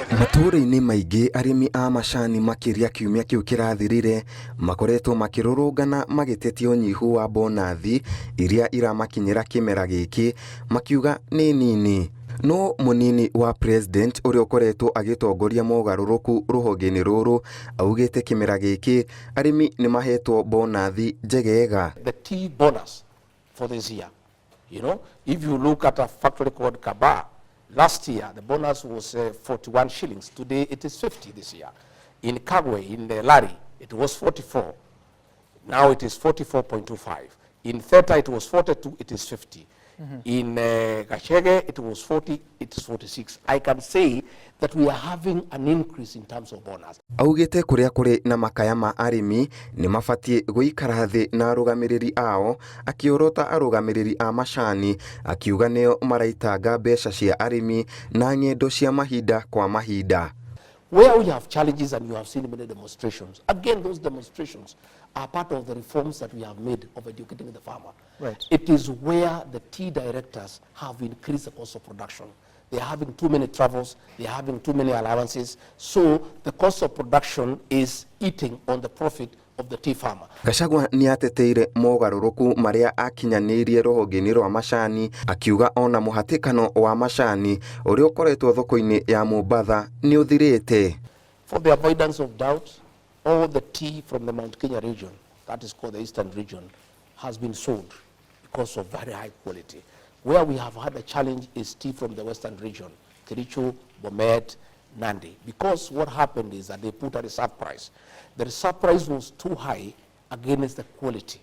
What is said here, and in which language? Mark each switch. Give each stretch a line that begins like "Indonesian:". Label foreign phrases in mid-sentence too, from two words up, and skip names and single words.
Kikuyu: Matũũra-inĩ maingĩ arĩmi a macani makĩria kiumia kĩu kĩrathirire makoretwo makĩrũrũngana magĩtetia ũnyihu wa mbonathi iria iramakinyĩra kĩmera gĩkĩ makiuga nĩ nini. No mũnini wa President ũrĩa ũkoretwo agĩtongoria mogarũrũku rũhonge-inĩ rũrũ augĩte kĩmera gĩkĩ arĩmi nĩ mahetwo mbonathi njegega.
English: The tea bonus for this year, if you look at a factory called Kaba, last year the bonus was 41 shillings. Today it is 50 this year. In Kagwe, in Lari, it was 44. Now it is 44.25. In Theta it was 42, it is 50. In Gachagua it was 40, it is 46. I can say that we are having an increase in terms of bonus.
Kikuyu: Augĩte kũrĩa kũrĩ na makaya ma arĩmi nĩ mabatie gũikara thĩ na arũgamĩrĩri ao, akĩorota arũgamĩrĩri a macani akiuga nĩo maraitanga mbeca cia arĩmi na ng'endo cia mahinda kwa mahinda.
English: Where we have challenges, and you have seen many demonstrations, again those demonstrations are part of the reforms that we have made of educating the farmer. Right. It is where the tea directors have increased the cost of production. They are having too many travels, they are having too many allowances, so the cost of production is eating on the profit of the tea farmer.
Kikuyu: Gachagua nĩ ateteire mogarũrũku marĩa akinyanĩirie rũhonge-inĩ rwa macani akiuga ona mũhatĩkano wa macani ũrĩa ũkoretwo thoko-inĩ ya Mũmbatha nĩ ũthirĩte.
English: For the avoidance of doubt, all the tea from the Mount Kenya region, that is called the Eastern region, has been sold because of very high quality. Where we have had a challenge is tea from the Western region, Kericho, Bomet, Nandi. Because what happened is that they put a reserve price. The reserve price was too high against the quality.